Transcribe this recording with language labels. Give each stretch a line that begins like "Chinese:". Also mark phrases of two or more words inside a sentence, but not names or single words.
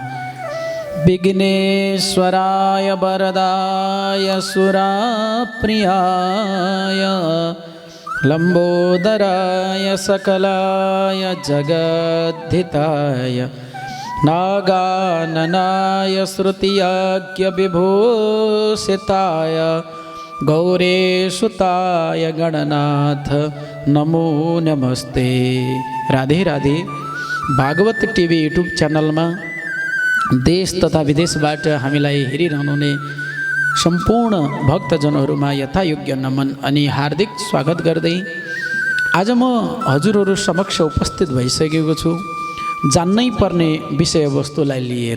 Sanskrit: विघ्नेश्वराय वरदाय सुराप्रियाय लंबोदराय सकलाय जगद्धिताय नागाननाय श्रुतियाज्ञ विभूषिताय गौरेशुताय गणनाथ नमो नमस्ते।
Nepali: राधे राधे। भागवत टिभी युट्युब च्यानलमा देश तथा विदेशबाट हामीलाई हेरिरहनुहुने सम्पूर्ण भक्तजनहरूमा यथायोग्य नमन अनि हार्दिक स्वागत गर्दै आज म हजुरहरू समक्ष उपस्थित भइसकेको छु जान्नै पर्ने विषयवस्तुलाई लिएर।